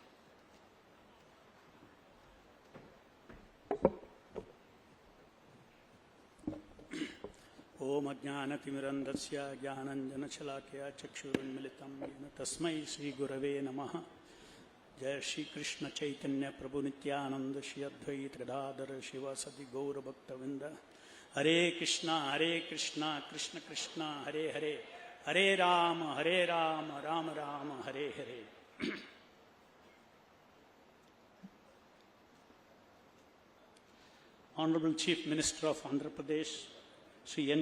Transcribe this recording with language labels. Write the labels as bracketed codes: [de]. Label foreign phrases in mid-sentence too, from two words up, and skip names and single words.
[sa] ॐ अज्ञानतिमिरंधस्य ज्ञानंजनशलाकया चक्षुरुन्मिलितं येन तस्मै श्री गुरवे नमः. [bn] জয় শ্রীকৃষ্ণ চৈতন্য প্রভু নিত্যানন্দ শ্রী অদ্বৈত গদাধর শিব সদি গৌরভক্তবিন্দ [sa] हरे कृष्ण कृष्ण कृष्ण हरे हरे हरे राम राम राम हरे हरे. [en] Honorable Chief Minister of Andhra Pradesh, Sri N.